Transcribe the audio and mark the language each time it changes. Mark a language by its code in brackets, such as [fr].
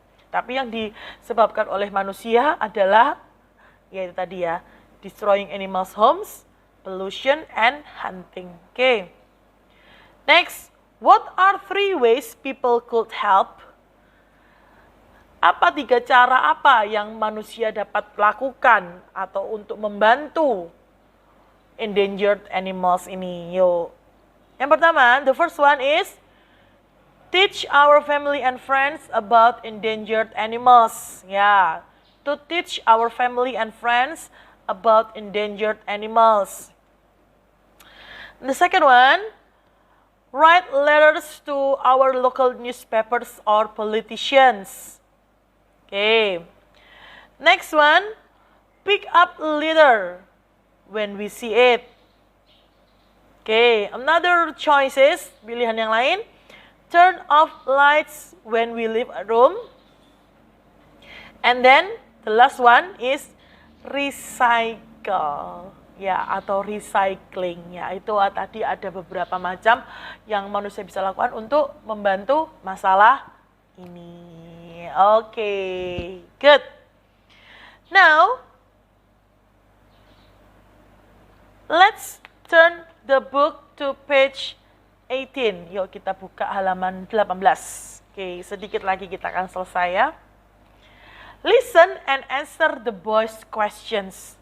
[id] Tapi yang disebabkan oleh manusia adalah yaitu tadi ya, [en] destroying animals' homes, pollution and hunting. [id] Oke. [en] Next, what are 3 ways people could help? [id] Apa 3 cara apa yang manusia dapat lakukan atau untuk membantu [en] endangered animals [id] ini? Yuk. Yang pertama, [en] the first one is teach our family and friends about endangered animals. Ya, to teach our family and friends about endangered animals. The second one, write letters to our local newspapers or politicians. Okay. Next one, pick up litter when we see it. Okay, another choices, [id] pilihan yang lain. [en] Turn off lights when we leave a room. And then the last one is recycle. [id] Ya, atau recycling. Ya, itu tadi ada beberapa macam yang manusia bisa lakukan untuk membantu masalah ini. [en] Oke, good. Now, let's turn the book to page 18. [id] Yuk kita buka halaman 18. Oke, sedikit lagi kita akan selesai ya. [en] Listen and answer the boys' questions.